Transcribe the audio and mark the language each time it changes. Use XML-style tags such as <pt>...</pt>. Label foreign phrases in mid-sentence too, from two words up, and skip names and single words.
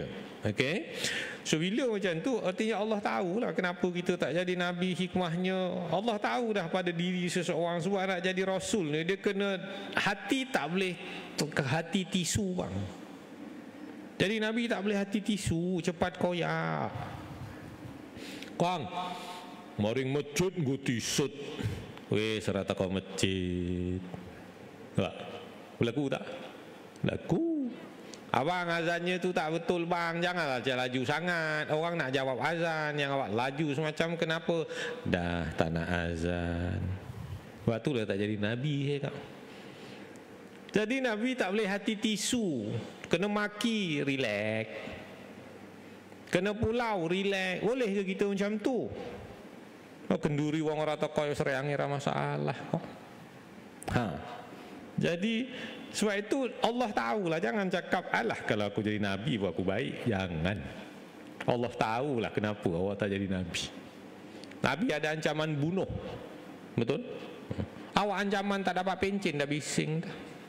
<ms>Okey, so bila macam tu artinya Allah tahulah kenapa kita tak jadi Nabi. Hikmahnya Allah tahu dah pada diri seseorang. Sebab nak jadi Rasul ni dia kena hati, tak boleh hati tisu bang. Jadi Nabi tak boleh hati tisu, cepat koyak.</ms> <jv>Kang, maring masjid nggo t-shirt.</jv> <ms>Weh, serata kau masjid. Tak, berlaku tak? Berlaku. Abang, azannya tu tak betul bang, janganlah laju sangat. Orang nak jawab azan, yang awak laju semacam kenapa? Dah tak nak azan. Sebab tu lah tak jadi Nabi kak. Jadi Nabi tak boleh hati tisu. Kena maki, relax. Kena pulau, relax. Boleh ke kita macam tu?</ms> <jv>Kenduri wong ora teko sereange ra masalah kok.</jv> <ms>Jadi sebab itu Allah tahulah, jangan cakap alah kalau aku jadi Nabi aku baik. Jangan. Allah tahulah kenapa awak tak jadi Nabi. Nabi ada ancaman bunuh. Betul? Awak ancaman tak dapat pencen dah bising dah.</ms>